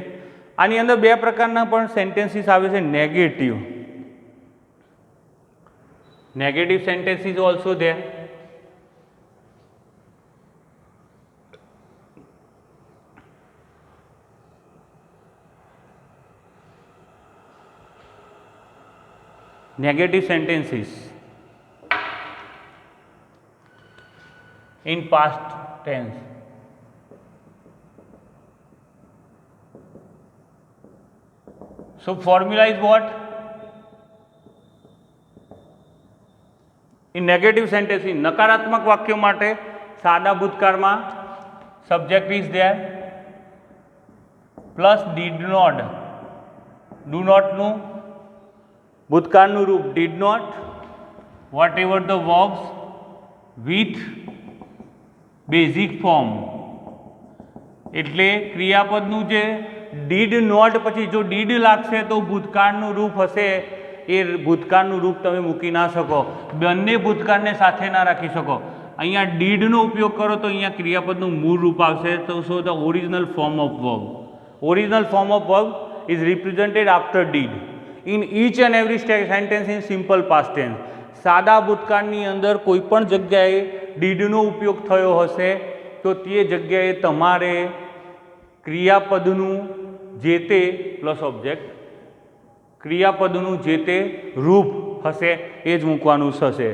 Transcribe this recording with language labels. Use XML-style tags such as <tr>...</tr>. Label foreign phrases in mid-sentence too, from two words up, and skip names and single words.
<gu>આની અંદર બે પ્રકારના પણ સેન્ટેન્સીસ આવે છે.</gu> <en>negative sentences also there. Negative sentences in past tense. So formula is what? In negative sentences,</en> <gu>નકારાત્મક વાક્યો માટે સાદા ભૂતકાળમાં</gu> <en>subject is there plus did not, do not</en> <gu>નું ભૂતકાળનું રૂપ</gu> <en>did not, whatever the verbs with basic form.</en> <gu>એટલે ક્રિયાપદનું જે</gu> <en>did not</en> <gu>પછી જો did લાગશે તો ભૂતકાળનું રૂપ હશે, એ ભૂતકાળનું રૂપ તમે મૂકી ના શકો, બંને ભૂતકાળને સાથે ના રાખી શકો. અહીંયા did નો ઉપયોગ કરો તો અહીંયા ક્રિયાપદનું મૂળ રૂપ આવશે. તો</gu> <en>so the original form of verb, original form of verb is represented after</en> <gu>did in each and every sentence in simple past tense. સાદા ભૂતકાળની અંદર કોઈ પણ જગ્યાએ did નો ઉપયોગ થયો હશે તો તે જગ્યાએ તમારે ક્રિયાપદનું જે તે</gu> <en>plus object,</en> <gu>ક્રિયાપદનું જે તે રૂપ હશે એ જ મૂકવાનું થશે.</gu>